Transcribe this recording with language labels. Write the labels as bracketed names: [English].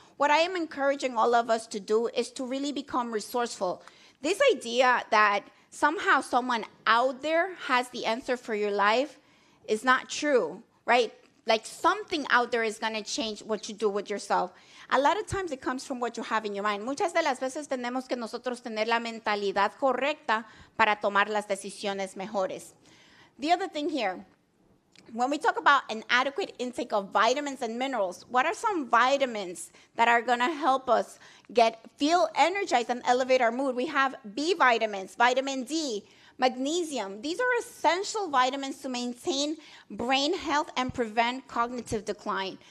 [English] What I am encouraging all of us to do is to really become resourceful. This idea that somehow someone out there has the answer for your life is not true, right? Like something out there is going to change what you do with yourself. A lot of times it comes from what you have in your mind. [Spanish] Muchas de las veces tenemos que nosotros tener la mentalidad correcta para tomar las decisiones mejores. [English] The other thing here, when we talk about an adequate intake of vitamins and minerals, what are some vitamins that are going to help us feel energized and elevate our mood? We have B vitamins, vitamin D, magnesium. These are essential vitamins to maintain brain health and prevent cognitive decline.